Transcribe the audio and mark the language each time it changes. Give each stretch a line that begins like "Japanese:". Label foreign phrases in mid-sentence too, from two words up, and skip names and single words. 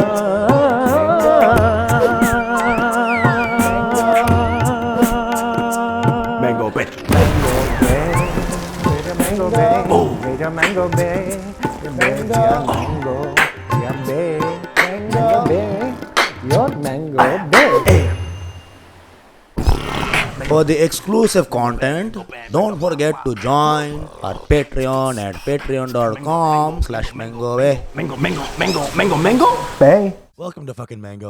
English: Mango Bay. Mango Bay, Major Mango Bay, Mango Bay, Mango Bay, your Mango Bay. For the exclusive content, don't forget to join our Patreon at patreon.com/mango. Mango. Bay. Welcome to fucking Mango